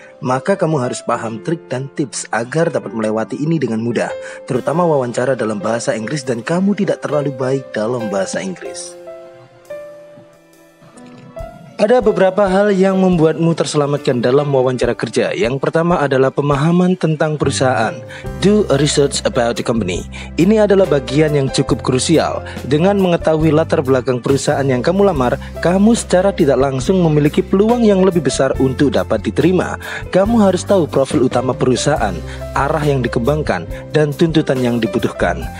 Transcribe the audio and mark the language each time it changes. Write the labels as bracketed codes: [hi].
[id] Maka kamu harus paham trik dan tips agar dapat melewati ini dengan mudah, terutama wawancara dalam bahasa Inggris dan kamu tidak terlalu baik dalam bahasa Inggris. Ada beberapa hal yang membuatmu terselamatkan dalam wawancara kerja. Yang pertama adalah pemahaman tentang perusahaan. [en] Do a research about the company. [id] Ini adalah bagian yang cukup krusial. Dengan mengetahui latar belakang perusahaan yang kamu lamar, kamu secara tidak langsung memiliki peluang yang lebih besar untuk dapat diterima. Kamu harus tahu profil utama perusahaan, arah yang dikembangkan, dan tuntutan yang dibutuhkan.